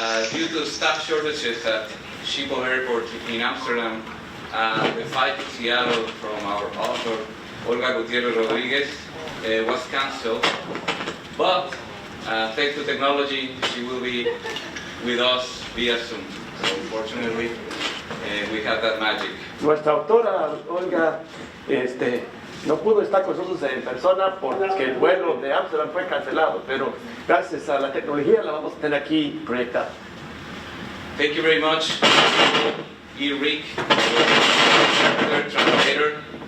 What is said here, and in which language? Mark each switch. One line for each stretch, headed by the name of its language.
English: Due to staff shortages at Schiphol Airport in Amsterdam, the flight to Seattle from our author, Olga Gutierrez Rodriguez, was cancelled. But thanks to technology, she will be with us via Zoom. So unfortunately, we have that magic.
Spanish: Nuestra autora, Olga, no pudo estar con nosotros en persona porque el vuelo de Amsterdam fue cancelado, pero gracias a la tecnología la vamos a tener aquí proyectada.
English: Thank you very much, Eric, third translator.